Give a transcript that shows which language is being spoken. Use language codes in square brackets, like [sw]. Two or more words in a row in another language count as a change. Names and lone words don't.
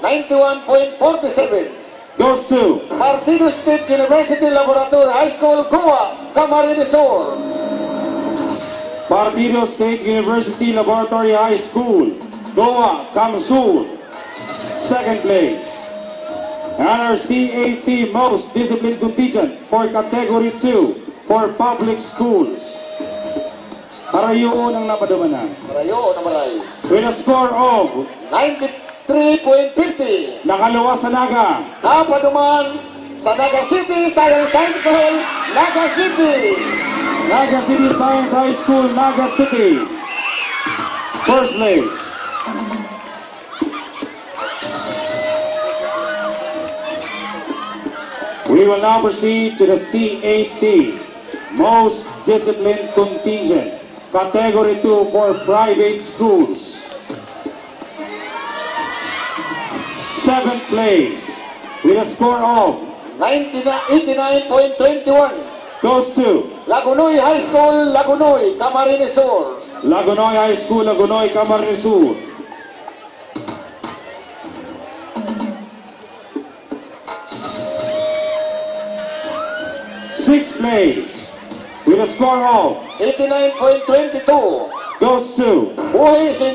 [en] 91.47, goes to Partido State University Laboratory High School, Goa, Camarines Sur. Partido State University Laboratory High School, Goa, Kamsur, second place. And our CAT Most Disciplined Contingent for Category 2 for public schools. [bik] Parayoon ang napadumanan. Parayoon ang maray. [en] With a score of 93.50. [bik] Nakalawa sa Naga. Napaduman sa Naga City Science High School, Naga City. [en] Naga City Science High School, Naga City. First place. We will now proceed to the CAT, Most Disciplined Contingent, Category 2 for private schools. Seventh place, with a score of 89.21, goes to Lagunoy High School, Lagunoy, Camarines Sur. Lagunoy High School, Lagunoy, Camarines Sur. Sixth place, with a score of 89.22, goes to Buhi St.